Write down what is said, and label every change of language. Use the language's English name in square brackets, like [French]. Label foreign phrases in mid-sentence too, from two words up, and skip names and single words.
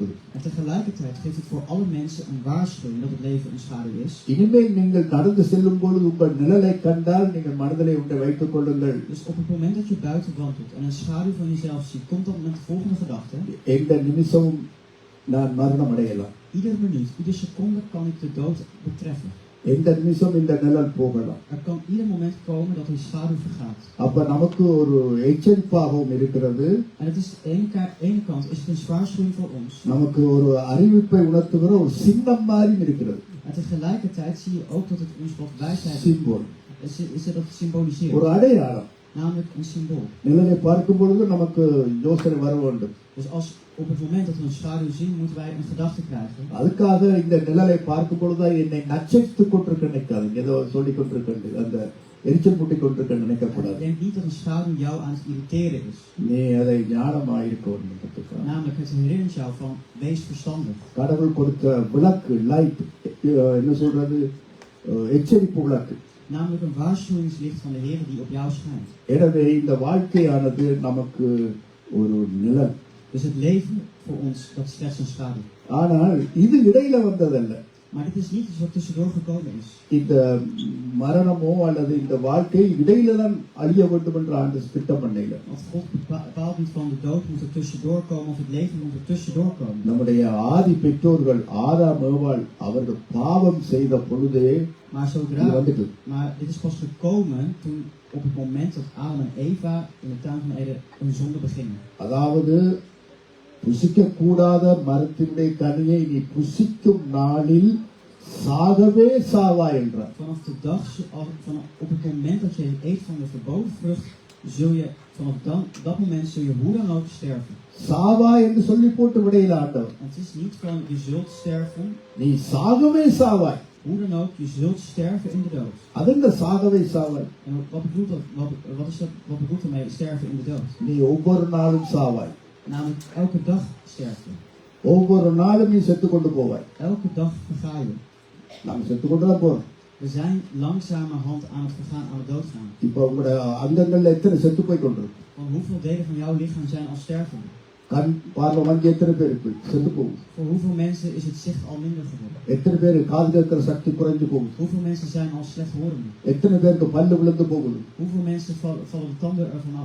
[Dutch] En tegelijkertijd geeft het voor alle mensen een waarschuwing dat het leven een schaduw is. [Tamil] இனிமேல் நீங்கள் நடந்து செல்லும் பொழுது உங்கள் நிழலை கண்டால் நீங்கள் மனதிலே ஒன்றை வைத்துக் கொள்ளுங்கள். [Dutch] Dus op het moment dat je buiten wandelt en een schaduw van jezelf ziet, komt dan met de volgende gedachte. [Tamil] எந்த நிமிஷமும் நான் மரணம் அடையலாம். [Dutch] Ieder minuut, iedere seconde kan ik de dood betreffen. [Tamil] எந்த நிமிஷம் இந்த நிழல் போகலாம். [Dutch] Er kan ieder moment komen dat die schaduw vergaat. [Tamil] அப்ப நமக்கு ஒரு எச்சரிப்பாகவும் இருக்கிறது. [Dutch] En het is ene kant is het een waarschuwing voor ons. [Tamil] நமக்கு ஒரு அறிவிப்பை உணர்த்துகிற ஒரு சின்னம் மாதிரி இருக்கிறது. [Dutch] En tegelijkertijd zie je ook dat het ons wat wijsheid [Tamil] சிம்போல். [Dutch] is dat het symboliseert. [Tamil] ஒரு அடையாளம். [Dutch] Namelijk een symbool. [Tamil] நிழலை பார்க்கும் பொழுது நமக்கு யோசனை வர வேண்டும். [Dutch] Dus op het moment dat we een schaduw zien, moeten wij een gedachte krijgen. [Tamil] அதுக்காக இந்த நிழலை பார்க்கும் பொழுது என்னை நச்சரித்துக் கொண்டிருக்க நினைக்காது. ஏதோ சொல்லிக் கொண்டிருக்க அந்த எரிச்சல் மூட்டிக் கொண்டிருக்க நினைக்கக்கூடாது. [Dutch] Denk niet dat een schaduw jou aan het irriteren is. [Tamil] நீ அதை ஞானமாயிருக்க வேண்டும். [Dutch] Namelijk het herinnert jou van wees verstandig. [Tamil] கடவுள் கொடுத்த விளக்கு, லைட், என்ன சொல்றது, எச்சரிப்பு விளக்கு. [Dutch] Namelijk een waarschuwingslicht van de Heer die op jou schijnt. [Tamil] எனவே இந்த வாழ்க்கையானது நமக்கு ஒரு நிழல். [Dutch] Dus het leven voor ons, dat is slechts een schaduw. [Tamil] ஆனால் இது இடையில வந்ததல்ல. [Dutch] Maar dit is niet iets wat tussendoor gekomen is. [Tamil] இந்த மரணமோ அல்லது இந்த வாழ்க்கை இடையில தான் அழிய வேண்டும் என்ற ஆண்டு திட்டம் பண்ணல. [Dutch] Want God bepaalt niet van de dood moet er tussendoor komen of het leven moet er tussendoor komen. [Tamil] நம்முடைய ஆதி பெற்றோர்கள் ஆதாம் ஏவாள் அவர்கள் பாவம் செய்த பொழுதே [Dutch] maar dit is pas gekomen toen op het moment dat Adam en Eva in de tuin van Eden hun zonde beginnen. [Tamil] அதாவது புசிக்க கூடாத மரத்தினுடைய கனியை நீ புசிக்கும் நாளில் சாகவே சாவாய் என்றார். [Dutch] Vanaf de dag, op het moment dat je eet van de verboden vrucht, zul je vanaf dat moment zul je hoe dan ook sterven. [Tamil] சாவா என்று சொல்லி போட்டு விடையில ஆண்டவர். [Dutch] Het is niet van je zult sterven. [Tamil] நீ சாகவே சாவாய். [Dutch] Hoe dan ook, je zult sterven in de dood. [Tamil] அதென்ன சாகவே சாவாய்? [Dutch] En wat bedoelt dat? Wat bedoelt ermee sterven in de dood? [Tamil] நீ ஒவ்வொரு நாளும் சாவாய். [Dutch] Namelijk elke dag sterf je. [Tamil] ஒவ்வொரு நாளும் நீ செத்து கொண்டு போவாய். [Dutch] Elke dag verga je. [Tamil] நாம செத்து கொண்டு தான் போறோம். [Dutch] We zijn langzamerhand aan het vergaan, aan het doodgaan. [Tamil] இப்போ உங்களோட அங்கங்கள்ல எத்தனை செத்து போய் கொண்டிருக்கு? [Dutch] Van hoeveel delen van jouw lichaam zijn al stervende? [Tamil] கண் பார்வை வாங்கி எத்தனை பேருக்கு செத்து போகுது? [Dutch] Voor hoeveel mensen is het zicht al minder geworden? [Tamil] எத்தனை பேரு காது கேட்கிற சக்தி குறைஞ்சு போகுது? [Dutch] Hoeveel mensen zijn al slechthorend? [Tamil] எத்தனை பேருக்கு பல்லு விழுந்து போகுது? [Dutch] Hoeveel mensen vallen de tanden ervan af?